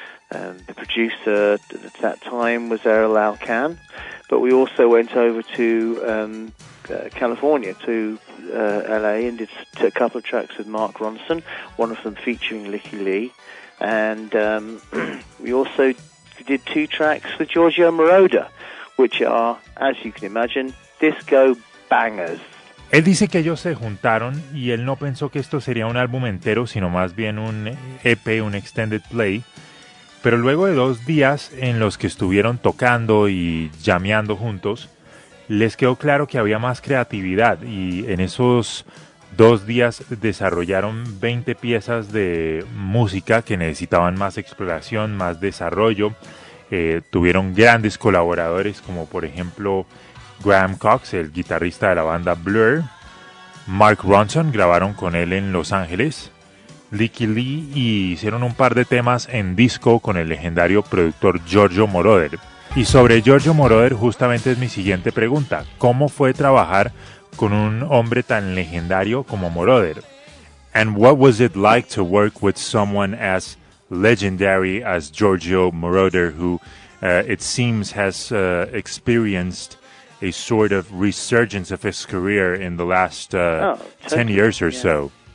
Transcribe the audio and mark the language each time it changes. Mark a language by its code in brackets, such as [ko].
[en] The producer at that time was Errol Alcan, but we also went over to California, to LA, and did a couple of tracks with Mark Ronson, one of them featuring Licky Lee, and we also we did two tracks for Giorgio Moroder, which are, as you can imagine, disco bangers. [es] Él dice que ellos se juntaron y él no pensó que esto sería un álbum entero, sino más bien un EP, un extended play. Pero luego de dos días en los que estuvieron tocando y jameando juntos, les quedó claro que había más creatividad y en esos dos días desarrollaron 20 piezas de música que necesitaban más exploración, más desarrollo. Tuvieron grandes colaboradores como por ejemplo Graham Cox, el guitarrista de la banda Blur, Mark Ronson, grabaron con él en Los Ángeles, Licky Lee, y hicieron un par de temas en disco con el legendario productor Giorgio Moroder. Y sobre Giorgio Moroder justamente es mi siguiente pregunta, ¿cómo fue trabajar con un hombre tan legendario como Moroder? [en] And what was it like to work with someone as legendary as Giorgio Moroder, who it seems has experienced a sort of resurgence of his career in the last 10 years or so.